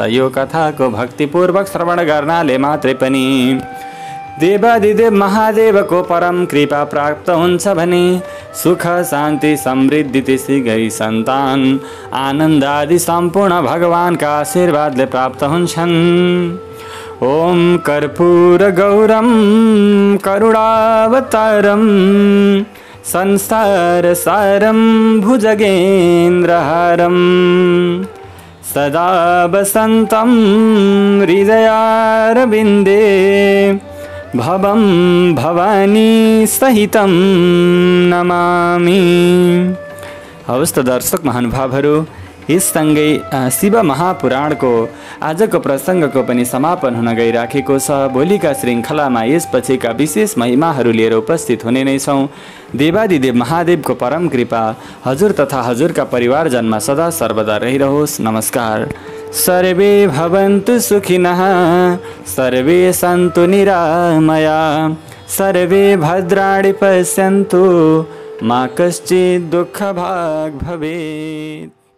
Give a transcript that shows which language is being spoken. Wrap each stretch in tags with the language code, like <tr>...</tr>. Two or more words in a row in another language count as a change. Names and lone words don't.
<ne>यो कथाको भक्तिपूर्वक श्रवण गर्नाले मात्रै पनि देवादिदेव महादेवको परम कृपा प्राप्त हुन्छ भने सुख शान्ति समृद्धि त्यसै गरी सन्तान आनन्द आदि सम्पूर्ण भगवानका आशीर्वादले प्राप्त हुन्छन्।</ne> <sa>ओम कर्पूर गौरम करुणावतारम संसार सारम भुजगेन्द्रहारम सदा वसन्तं हृदयारविन्दे भवं भवानी सहितं नमामि।</sa> <ne>हवस् त दर्शक महानुभावहरू, यससँगै शिव महापुराणको आजको प्रसङ्गको पनि समापन हुन गइराखेको छ। भोलिका श्रृङ्खलामा यसपछिका विशेष महिमाहरू लिएर उपस्थित हुने नै छौँ। देवादिदेव महादेवको परम कृपा हजुर तथा हजुरका परिवारजनमा सदा सर्वदा रहिरहोस्। नमस्कार।</ne> <sa>सर्वे भवन्तु सुखिनः, सर्वे सन्तु निरामया, सर्वे भद्राणि पश्यन्तु मा कश्चित् दुःखभाग् भवेत्।</sa>